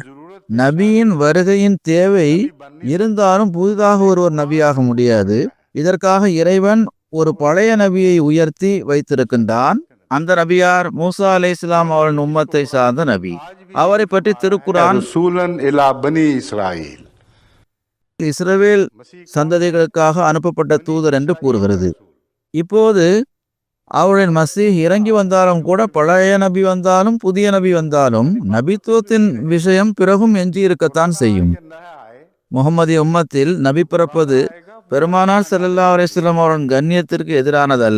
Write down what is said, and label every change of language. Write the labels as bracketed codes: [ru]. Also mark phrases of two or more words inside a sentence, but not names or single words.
[ta] நபியின் வருகையின் தேவை இருந்தாலும் புதிதாக ஒருவர் நபியாக முடியாது. இதற்காக இறைவன் ஒரு பழைய நபியை உயர்த்தி வைத்திருக்கின்றான். அந்த நபியார் மூசா அலைஹிஸ்ஸலாம் அவரின் உம்மத்தை சார்ந்த நபி. அவரை பற்றி திருக்குரான் [ar] رسولا إلى بني إسرائيل [ta] இஸ்ரவேல் சந்ததிகளுக்காக அனுப்பப்பட்ட தூதர் என்று கூறுகிறது. இப்போது அவரின் மசீஹ் இறங்கி வந்தாலும் கூட, பழைய நபி வந்தாலும் புதிய நபி வந்தாலும் நபித்துவத்தின் விஷயம் பிறகும் எஞ்சி இருக்கத்தான் செய்யும். முகமதிய உம்மத்தில் நபி பிறப்பது பெருமானார் [ar] صلى الله عليه وسلم [ta] அவரின் கண்ணியத்திற்கு எதிரானதல்ல.